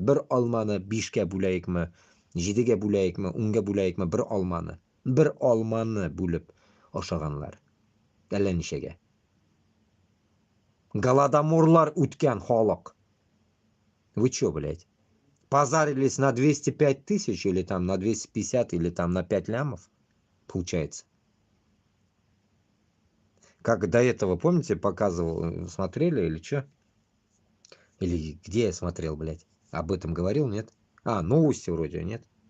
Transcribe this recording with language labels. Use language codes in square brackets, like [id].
[tt] Bir алманы бишкә бүләекме, 7-гә бүләекме, 10-гә бүләекме, bir алманы. Bir алманы бүлеп ашаганлар. Әллә ничәгә. Голодоморлар үткән халык. [ru] Вы чё, блядь? Позарились на 205 тысяч или там на 250 или там на 5 лямов? Получается. Как до этого, помните, показывал, смотрели или что? Или где я смотрел, блядь? Об этом говорил, нет? А, новости вроде, нет?